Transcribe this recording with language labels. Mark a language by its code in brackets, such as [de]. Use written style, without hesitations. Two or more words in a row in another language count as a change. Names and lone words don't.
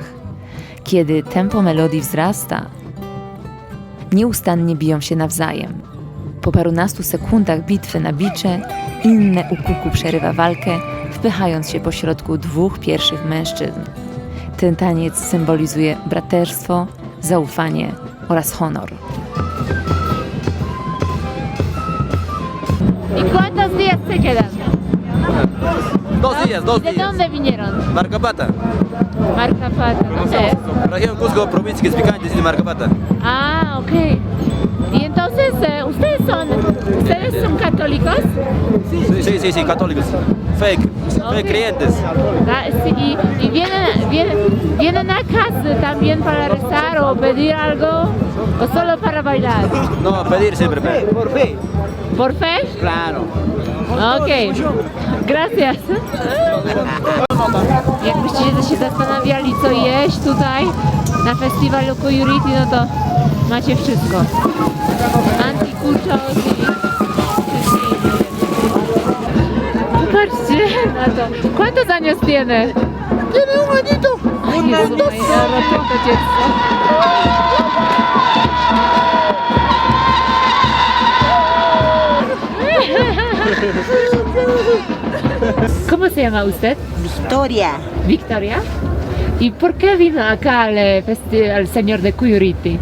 [pl] Kiedy tempo melodii wzrasta, nieustannie biją się nawzajem. Po parunastu sekundach bitwy na bicze, inne ukuku przerywa walkę, wpychając się pośrodku dwóch pierwszych mężczyzn. Ten taniec symbolizuje braterstwo, zaufanie oraz honor. [es] ¿Y cuántos días se quedan? 2 días, 2 ¿De días. dónde vinieron? Marcapata, Marcapata, ¿dónde es? región Cusco, provincia que es picante, de Marcapata. Ah, ok. Y entonces, ¿ustedes son católicos? Sí, católicos. Fake creyentes. Ah, sí, y vienen acá también para rezar o pedir algo o solo para bailar. No, pedir siempre. Por fe. ¿Por fe? Claro. Ok, gracias. [pl] Jakbyście się zastanawiali, co jeść tutaj na festiwalu Kuyuriti, no to macie wszystko. Anticuchos i wszystkie inne. Popatrzcie na to. [es] ¿Cuántos años tiene? Tiene un añito. Ay, [pl] Jezu, moje roczne dziecko. [es] ¿Cómo se llama usted? Victoria. Victoria. ¿Y por qué vino acá al señor de Kuyuriti?